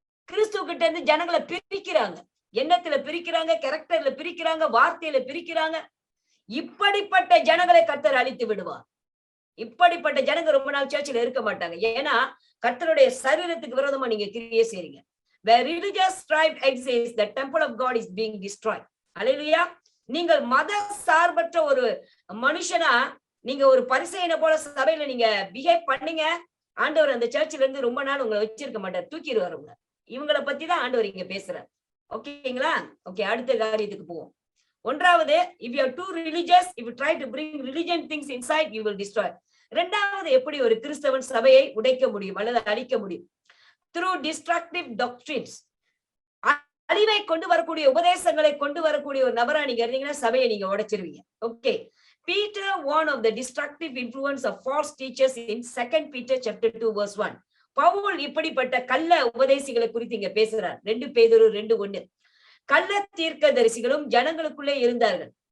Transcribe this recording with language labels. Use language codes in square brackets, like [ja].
[ta] கிறிஸ்துவ கிட்ட இருந்து ஜனங்களை பிரிக்கிறாங்க, எண்ணத்துல பிரிக்கிறாங்க, கேரக்டர்ல பிரிக்கிறாங்க, வார்த்தையில பிரிக்கிறாங்க. இப்படிப்பட்ட ஜனங்களை கர்த்தர் அழித்து விடுவார். இப்படிப்பட்ட ஜனங்க ரொம்ப நாள் சர்ச்சில் இருக்க மாட்டாங்க. ஏன்னா கர்த்தருடைய சரீரத்துக்கு விரோதமா நீங்க கிரியை செய்றீங்க. [en] Where religious strife exists, the temple of God is being destroyed. [ta] அல்லேலூயா. நீங்கள் மத சார்பற்ற ஒரு மனுஷனா நீங்க ஒரு பரிசேயனை போல சபையில நீங்க பிஹேவ் பண்ணீங்க, ஆண்டவர் அந்த சர்ச்சில இருந்து ரொம்ப நாள் உங்களை வச்சிருக்க மாட்டார், தூக்கிடுவார் உங்களை. இவங்களை பத்தி தான் ஆண்டவர் இங்க பேசுறார். ஓகேங்களா? ஓகே, அடுத்த காரியத்துக்கு போவோம். [en] ஒன்றாவது, if you are too religious, if you try to bring religion things inside, you will destroy. [ta] இரண்டாவது, எப்படி ஒரு கிறிஸ்தவன் சபையை உடைக்க முடியும் அல்லது அழிக்க முடியும்? [en] through destructive doctrines. [ta] அழிவை கொண்டு வரக்கூடிய உபதேசங்களை கொண்டு வரக்கூடிய ஒரு நபரா நீங்க இருந்தீங்கன்னா சபையை நீங்க உடைச்சிருவீங்க. [en] Okay, Peter warned of the destructive influence of false teachers in 2 Peter chapter 2 verse 1. [ta] Pavul இப்படிப்பட்ட கள்ள உபதேசிகளை குறித்து இங்க பேசுறார். 2 பேதுரு 2:1. கள்ள தீர்க்கதரிசிகளும் ஜனங்களுக்குள்ளே இருந்தார்கள்.